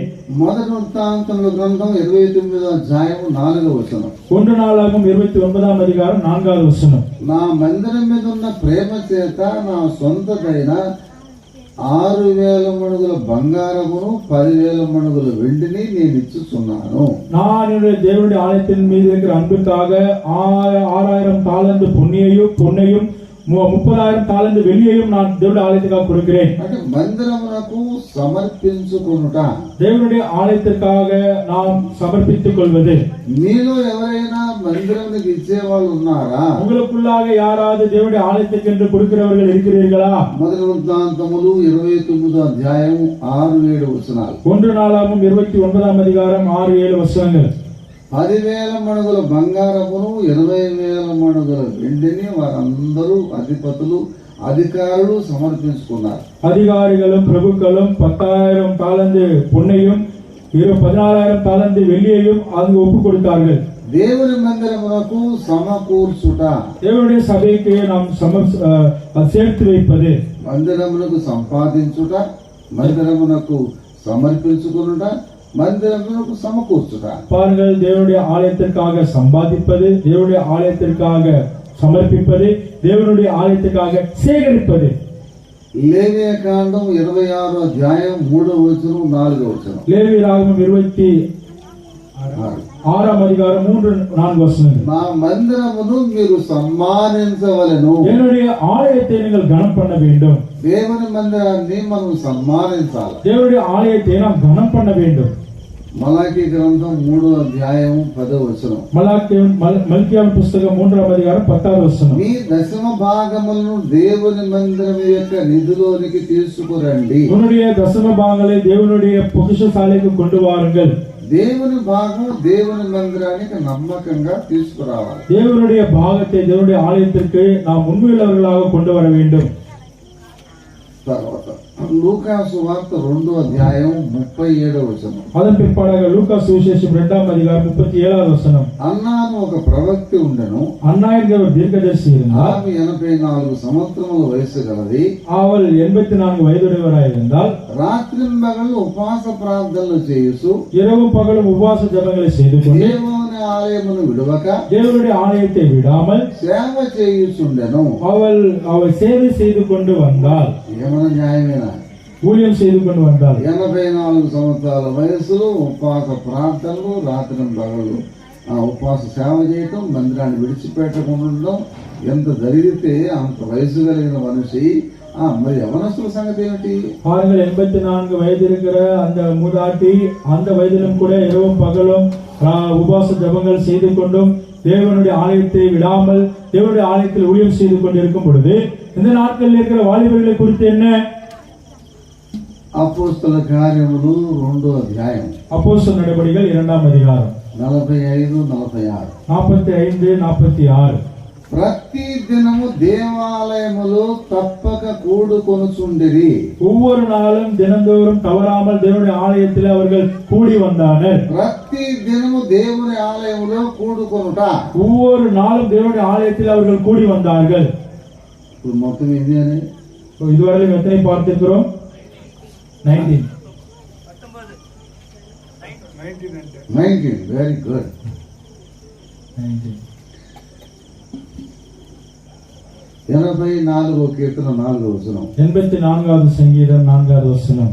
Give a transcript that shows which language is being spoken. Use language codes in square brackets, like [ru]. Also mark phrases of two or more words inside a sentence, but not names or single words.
[te] మొదటి వృత్తాంతముల గ్రంథం 29వ అధ్యాయం 4వ వచనం. [ta] 1 நாளாகமம் 29ஆம் அதிகாரம் 4வது வசனம். [te] నా మందిరం మీద ఉన్న ప్రేమ చేత నా సొంతదైన 6,000 మణుగుల బంగారమును 10,000 మణుగుల వెండిని నేను ఇచ్చుచున్నాను. [ta] நான் என்னுடைய தேவனுடைய ஆலயத்தின் மீது இருக்கிற அன்புக்காக 6,000 தாலந்து பொன்னையும் 30,000 தாலந்து வெள்ளியையும் நான் தேவனுடைய ஆலயத்துக்காக கொடுக்கிறேன். [te] అంటే మందిరమునకు సమర్పించుకొనుట, [ta] தேவனுடைய ஆலயத்திற்காக நாம் சமர்ப்பித்துக் கொள்வது. [te] మీలో ఎవరైనా మందిరమునకు ఇచ్చే వాళ్ళు ఉన్నారా? [ta] உங்களுக்குள்ளாக யாராவது தேவனுடைய ஆலயத்துக்கு என்று கொடுக்கிறவர்கள் இருக்கிறீர்களா? [te] మొదటి వృత్తాంతములు 29వ అధ్యాయం 6-7 వచనాలు. [ta] 1 நாளாகமம் 29ஆம் அதிகாரம் 6-7 வசனங்கள். [te] 10,000 మణుగుల బంగారమును 20,000 మణుగుల వెండిని వారందరూ అధిపతులు అధికారులు సమర్పించుకున్నారు. [ta] அதிகாரிகளும் பிரபுக்களும் 10,000 தாலந்து பொன்னையும் 14,000 தாலந்து வெள்ளியையும் அங்கு ஒப்பு கொடுத்தார்கள். [te] దేవుని మందిరమునకు సమకూర్చుట, [ta] தேவனுடைய சபைக்கு நாம் சேர்த்து வைப்பது, [te] మందిరమునకు సంపాదించుట, మందిరమునకు సమర్పించుకునుట, మందిరమునకు సమకూర్చుట. [ta] பாருங்கள், தேவனுடைய ஆலயத்திற்காக சம்பாதிப்பது, தேவனுடைய ஆலயத்திற்காக சமர்ப்பிப்பது, தேவனுடைய ஆலயத்திற்காக சேகரிப்பது. [te] లేవియ కాండం 26వ అధ్యాయం 3వ వచనం 4వ వచనం. [ta] லேவியராகமம் 26ஆம் அதிகாரம் 3-4 வசனங்கள். [te] నా మందిరమును మీరు సన్మానించవలెను. [ta] என்னுடைய ஆலயத்தை நீங்கள் கனம் பண்ண வேண்டும். [te] దేవుని మందిరాన్ని మనం సన్మానించాలి. [ta] தேவனுடைய ஆலயத்தை நாம் கனம் பண்ண வேண்டும். [te] మలాకీ గ్రంథం 3వ అధ్యాయం 10వ వచనం. మల్కియాను పుస్తకం 3వ [ta] அதிகாரம் 10வது [te] వచనం. మీ దశమ భాగములను దేవుని మందిరం యొక్క నిధిలోనికి తీసుకురండి. [ta] உன்னுடைய தசம பாகங்களை தேவனுடைய பொக்கிஷசாலைக்கு கொண்டு வாருங்கள். [te] దేవుని భాగం దేవుని మందిరానికి నమ్మకంగా తీసుకురావాలి. [ta] தேவனுடைய பாகத்தை தேவனுடைய ஆலயத்திற்கு நாம் உண்மையுள்ளவர்களாக கொண்டு வர வேண்டும். [te] తర్వాత లూకాసు వార్త 2వ అధ్యాయం 37వ వచనం. [ta] அதன் பிற்பாடாக லூக்கா சுவிசேஷம் 2ஆம் அதிகாரம் 37வது வசனம். [te] అన్నాను ఒక ప్రవక్త ఉండెను. [ta] அன்னா என்கிற ஒரு தீர்க்கதரிசி இருந்தார். [te] ఆమె 84 సంవత్సరముల వయసు గలది. [ta] அவள் 84 வயதுடையவராயிருந்தால் [te] రాత్రింబగళ్ళు ఉపవాస ప్రార్థనలు చేయుచు [ta] இரவும் பகலும் உபவாச ஜெபங்களை செய்து கொண்டு [te] దేవుని ఆలయమును విడవక [ta] தேவனுடைய ஆலயத்தை விடாமல் [te] సేవ చేయుచుండెను. [ta] அவள் சேவை செய்து கொண்டு வந்தாள். [te] ఏమన్నా న్యాయమేనా? [ta] ஊழியம் செய்து கொண்டு வந்தாள். [te] 84 సంవత్సరాల వయసులో ఉపవాస ప్రార్థనలు, రాత్రింబగళ్ళు ఉపవాస సేవ చేయటం, మందిరాన్ని విడిచిపెట్టకుండా ఉండడం, ఎంత జరిగితే అంత వయసు కలిగిన మనిషి మరి యవనస్తుల సంగతి ఏమిటి? [ta] பாருங்கள், 84 வயது இருக்கிற அந்த மூதாட்டி அந்த வயதிலும் கூட இரவும் பகலும் உபவாச ஜெபங்கள் செய்து கொண்டும் தேவனுடைய ஆலயத்தை விடாமல் தேவனுடைய ஆலயத்தில் ஊழியம் செய்து கொண்டிருக்கும் பொழுது இந்த நாட்களில் இருக்கிற வாலிபர்களை குறித்து என்ன? [te] అపోస్తల కార్యములు 2వ అధ్యాయం [ta] அப்போஸ்தலர் நடபடிகள் 2ஆம் அதிகாரம் [te] 45-46. [ta] 45-46. [te] ప్రతి దినము దేవాలయములో తప్పక కూడుకొనుచుండిరి. [ta] ஒவ்வொரு நாளும் தினந்தோறும் தவறாமல் தேவனுடைய ஆலயத்தில் அவர்கள் கூடி வந்தனர். [te] ప్రతి దినము దేవుని ఆలయములో కూడుకొనుట. [ta] ஒவ்வொரு நாளும் தேவனுடைய ஆலயத்தில் அவர்கள் கூடி வந்தார்கள். [te] ఇప్పుడు మొత్తం ఏంటి అని [ta] இதுவரை எத்தனை பார்த்திருக்கிறோம்? 19. [en] very good. [te] 19. 84వ కీర్తన 4వ వచనం. [ta] 84வது சங்கீதம் 4வது வசனம்.